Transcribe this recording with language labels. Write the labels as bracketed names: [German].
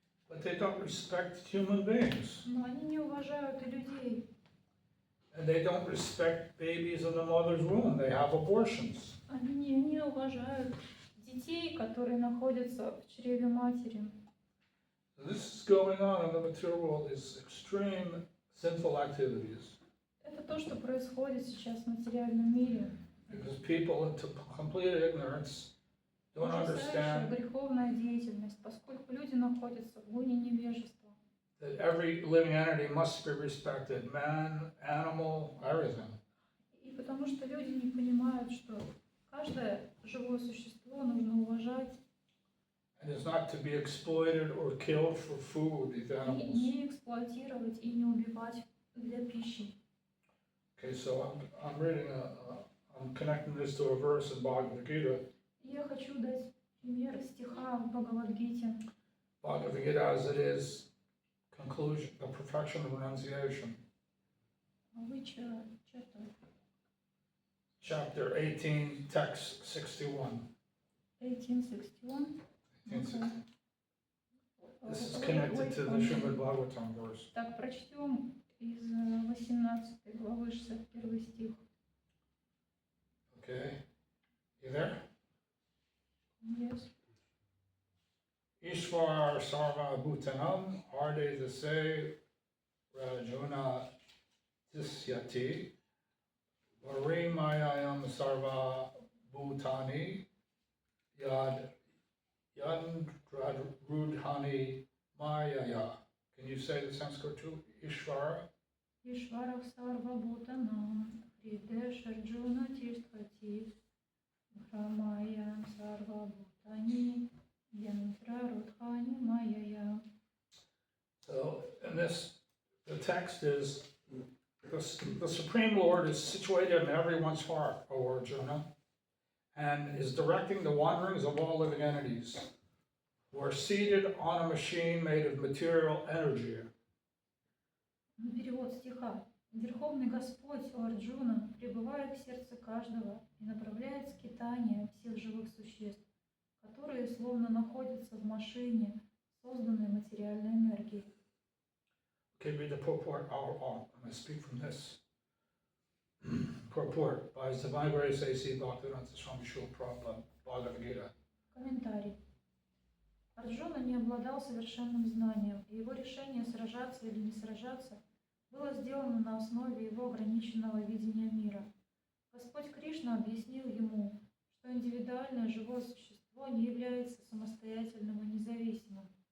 [English] but they don't respect human beings. [Russian] но они не уважают и людей. [English] And they don't respect babies in the mother's womb. They have abortions. [Russian] Они не уважают детей, которые находятся в чреве матери. [English] So this is going on in the material world, is extreme sinful activities. [Russian] Это то, что происходит сейчас в материальном мире. [English] Because people into complete ignorance don't [Russian] Ужасающая [English] understand [Russian] греховная деятельность, поскольку люди находятся в лоне невежества. [English] that every living entity must be respected, man, animal, everything. [Russian] И потому что люди не понимают, что каждое живое существо нужно уважать [English] And is not to be exploited or killed for food, these [Russian] и [English] animals. [Russian] не эксплуатировать и не убивать для пищи. [English] Okay, so I'm reading, I'm connecting this to a verse in Bhagavad Gita. [Russian] Я хочу дать пример стиха в Бхагавад-гите. [English] Bhagavad Gita as it is, conclusion, the perfection of renunciation. Which Chapter 18, text 61. 1861. 1860. This is connected to the Srimad Bhagavatam verse. [Russian] Так, прочтем из 18 главы 61 стих. [English] Okay, you there? Yes. [Sanskrit] Ishvar sarva bhutanam harde dase rajuna tisyati varimayayam sarva bhutani yad yandradrudhani mayaya. [English] Can you say the Sanskrit too? Ishvara? [Sanskrit] Ишварах сарва бутанам, хридеш арджуна тиштхати, бхрамая сарва бутани, янтра рудхани майая. [English] So, in this, the text is, the Supreme Lord is situated in everyone's heart, O Arjuna, and is directing the wanderings of all living entities who are seated on a machine made of material energy. [Russian] Перевод стиха. Верховный Господь, о Арджуна, пребывает в сердце каждого и направляет скитания всех живых существ, которые словно находятся в машине, созданной материальной энергией. [English] Okay, read the purport. I'm going to speak from this. Purport by His Divine Grace A.C. Bhaktivedanta Swami Srila Prabhupada, Bhagavad Gita. [Russian] Комментарий. Арджуна не обладал совершенным знанием, и его решение сражаться или не сражаться было сделано на основе его ограниченного видения мира. Господь Кришна объяснил ему, что индивидуальное живое существо не является самостоятельным и независимым.